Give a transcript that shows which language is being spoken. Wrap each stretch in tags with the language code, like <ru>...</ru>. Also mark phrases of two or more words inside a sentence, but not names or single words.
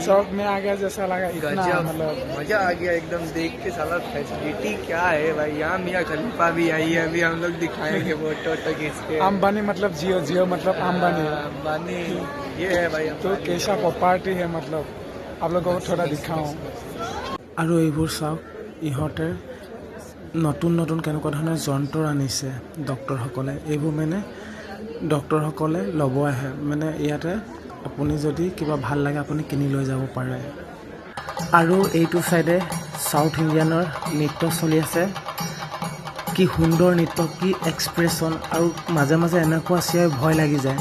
<hi>शौक में आ गया जैसा लगा, इतना गजब, मतलब मजा आ गया एकदम देख के। साला फैसिलिटी क्या है भाई, यहाँ मियाँ खलीफा भी आई है, अभी हम लोग दिखाएंगे फोटो खींचके। अंबानी मतलब जियो, जियो मतलब अंबानी। अंबानी ये है भाई। तो कैसा प्रॉपर्टी है, मतलब आप लोगों को थोड़ा दिखाऊं।</hi> <as>আৰু এইবোৰ চাওক, ইহঁতে নতুন নতুন কেনেকুৱা ধৰণৰ যন্ত্ৰ আনিছে ডক্টৰসকলে। এইবোৰ মানে ডক্টৰসকলে ল'ব আহে, মানে ইয়াতে আপুনি যদি কিবা ভাল লাগে আপুনি কিনি লৈ যাব পাৰে। আৰু এইটো</as> <en>side south Indian</en> <as>নৃত্য চলি আছে, কি সুন্দৰ নৃত্য, কি এক্সপ্ৰেশ্যন, আৰু মাজে মাজে এনেকুৱা চিঞৰে ভয় লাগি যায়।</as>